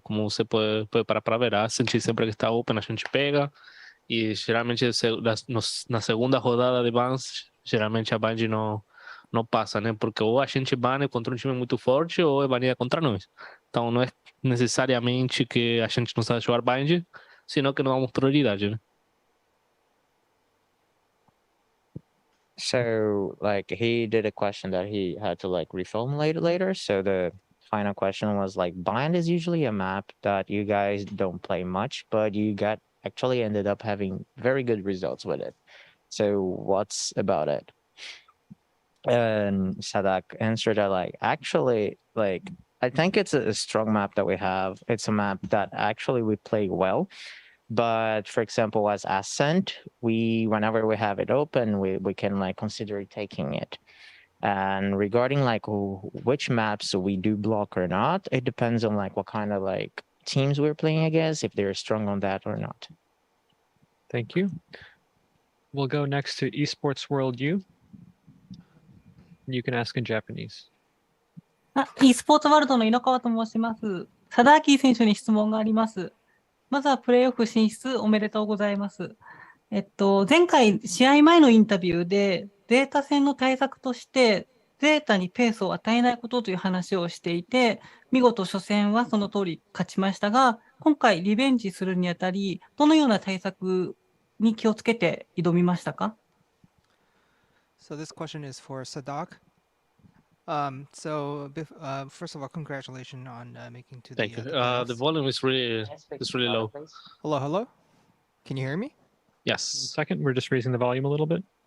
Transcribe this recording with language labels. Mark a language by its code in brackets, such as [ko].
[pt] Como você pode parar para ver, a gente sempre que está open a gente pega, e geralmente na segunda rodada de bans, geralmente a Bind não passa, né? Porque ou a gente bane contra um time muito forte ou é banida contra nós. Então não é necessariamente que a gente não sabe jogar bind, senão que não damos prioridade, né? [en] So, like, he did a question that he had to, like, reformulate later. So the final question was, like, Bind is usually a map that you guys don't play much, but you actually ended up having very good results with it. So what's about it? And Sadak answered that, like, actually, like, I think it's a strong map that we have. It's a map that actually we play well. But for example, as Ascent, whenever we have it open, we can, like, consider taking it. And regarding, like, which maps we do block or not, it depends on, like, what kind of, like, teams we're playing against, if they're strong on that or not. Thank you. We'll go next to Esports World U. You can ask in Japanese. [ja] e スポーツワールドの猪川と申します。佐田明選手に質問があります。まずはプレーオフ進出おめでとうございます。前回試合前のインタビューでゼータ戦の対策としてゼータにペースを与えないことという話をしていて、見事初戦はその通り勝ちましたが、今回リベンジするにあたりどのような対策に気をつけて挑みましたか？ [en] So this question is for Sadak. First of all, congratulations on making to Thank you. the playoffs. The volume is really low. Hello? Can you hear me? Yes. Second, we're just raising the volume a little bit.